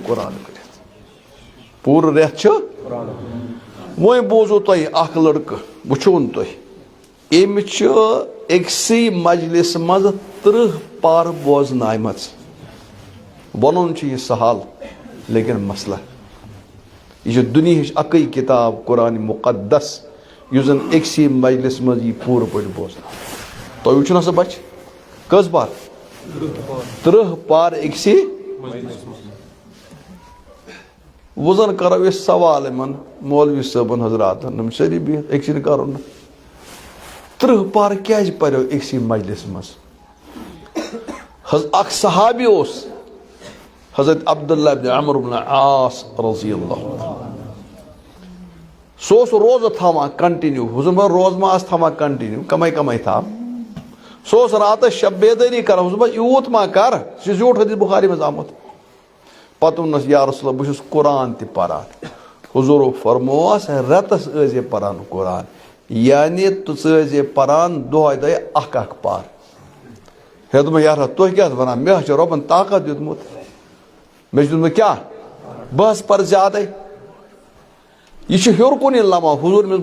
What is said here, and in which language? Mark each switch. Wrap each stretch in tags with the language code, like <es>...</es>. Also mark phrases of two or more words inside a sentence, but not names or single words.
<ks>قرآن کٔرِتھ پوٗرٕ رٮ۪تھ چھُ وۄنۍ بوٗزو تۄہہِ اکھ لڑکہٕ وٕچھوُن تُہۍ أمۍ چھِ أکسٕے مجلس منٛز 30 پارٕ بوزنایمژ وَنُن چھُ یہِ سہل لیکن مسلہٕ یہ چھِ دُنیہٕچ اکٕے کِتاب قرآن مُقدس یُس زن أکسٕے مجلس منٛز یی پوٗرٕ پٲٹھۍ بوزنہٕ تۄہہِ وٕچھُو نا سا بچہِ کٔژ پار 30 پار أکسٕے وۄنۍ زن کرو أسۍ سوال یِمن مولوی صٲبن حضراتن یِم سٲری بِہِتھ أکسٕے نہٕ کرو نہٕ 30 پار کیازِ پریو أکسٕے مجلس منٛز اکھ صحابی اوس حضرت عبداللہ بن عمرو بن عاص</ks> <ar>رضی اللہ</ar> <ks>سُہ اوس روزٕ تھاوان کنٹِنیو حضوٗر روزٕ ما آسہٕ تھاوان کنٹِنیو کمے تھاو سُہ اوس راتس شب بیدٲری کران حضوٗر یوٗت ما کر سُہ چھُ زیوٗٹھ حدیث بخاری منٛز آمُت پتہٕ ووٚننس</ks> <ar>یا رسول اللہ</ar> <ks>بہٕ چھُس قرآن تہِ پران حضوٗرو فرمووس رٮ۪تس ٲسۍ پران قرآن یعنی ژٕ ٲسۍ پران دۄہے دۄہے اکھ پار ہے دوٚپمَے یارا تُہۍ کیٛاہ ونان مےٚ حظ چھُ رۄبن طاقت دیُتمُت مےٚ چھُ دیُتمُت کیٛاہ بہٕ حظ پرٕ زیادے یہِ چھُ ہیوٚر کُنی لمان حضوٗر أمِس</ks>